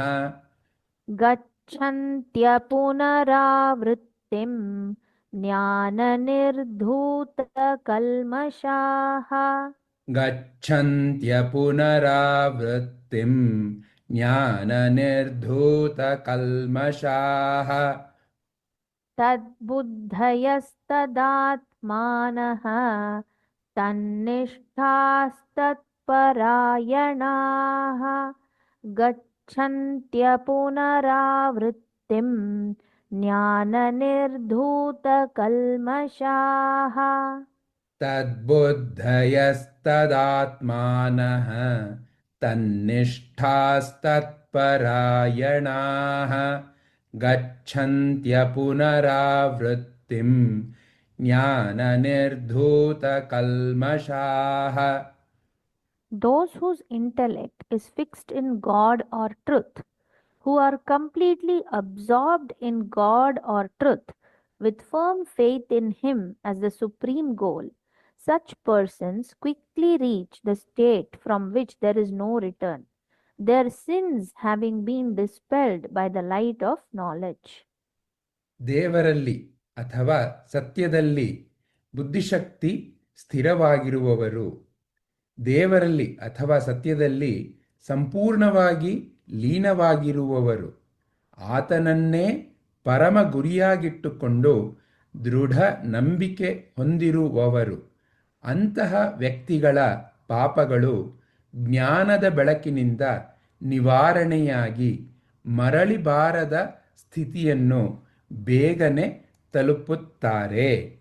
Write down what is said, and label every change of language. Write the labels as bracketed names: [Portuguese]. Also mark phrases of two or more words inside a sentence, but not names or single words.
[Sanskrit] ಗಚ್ಚನ್ತ್ಯ ಪುನರಾವೃತ್ತಿಂ ಜ್ಞಾನನಿರ್ಧೂತಕಲ್ಮಷಾಃ ಗಚ್ಚಂತ್ಯ ಪುನರಾವೃತ್ತಿಂ ಜ್ಞಾನನಿರ್ಧೂತಕಲ್ಮಷಾಃ तद्बुद्धयस्तदात्मानः तन्निष्ठास्तत्परायणाः गच्छन्त्यपुनरावृत्तिम् ज्ञाननिर्धूतकल्मषाः तद्बुद्धयस्तदात्मानः तन्निष्ठास्तत्परायणाः गच्छन्त्यपुनरावृत्तिम् ज्ञाननिर्धूतकल्मषाः. [English] Those whose intellect is fixed in God or truth, who are completely absorbed in God or truth, with firm faith in Him as the supreme goal, such persons quickly reach the state from which there is no return, their sins having been dispelled by the light of knowledge. [Kannada] ದೇವರಲ್ಲಿ ಅಥವಾ ಸತ್ಯದಲ್ಲಿ ಬುದ್ಧಿಶಕ್ತಿ ಸ್ಥಿರವಾಗಿರುವವರು, ದೇವರಲ್ಲಿ ಅಥವಾ ಸತ್ಯದಲ್ಲಿ ಸಂಪೂರ್ಣವಾಗಿ ಲೀನವಾಗಿರುವವರು, ಆತನನ್ನೇ ಪರಮ ಗುರಿಯಾಗಿಟ್ಟುಕೊಂಡು ದೃಢ ನಂಬಿಕೆ ಹೊಂದಿರುವವರು, ಅಂತಹ ವ್ಯಕ್ತಿಗಳ ಪಾಪಗಳು ಜ್ಞಾನದ ಬೆಳಕಿನಿಂದ ನಿವಾರಣೆಯಾಗಿ ಮರಳಿ ಬಾರದ ಸ್ಥಿತಿಯನ್ನು ಬೇಗನೆ ತಲುಪುತ್ತಾರೆ.